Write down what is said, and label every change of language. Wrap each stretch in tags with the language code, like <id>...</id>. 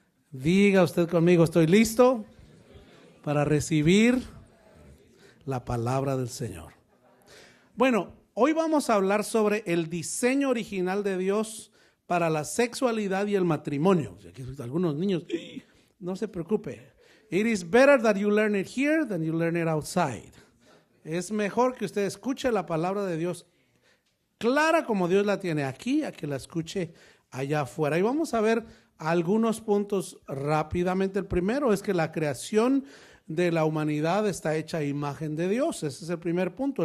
<es>Diga usted conmigo, estoy listo para recibir la palabra del Señor. Bueno, hoy vamos a hablar sobre el diseño original de Dios para la sexualidad y el matrimonio. Aquí algunos niños, no se preocupe.</es> <en>It is better that you learn it here than you learn it outside.</en> <es>Es mejor que usted escuche la palabra de Dios clara como Dios la tiene aquí, a que la escuche allá afuera. Y vamos a ver algunos puntos rápidamente. El primero es que la creación de la humanidad está hecha a imagen de Dios. Ese es el primer punto.</es>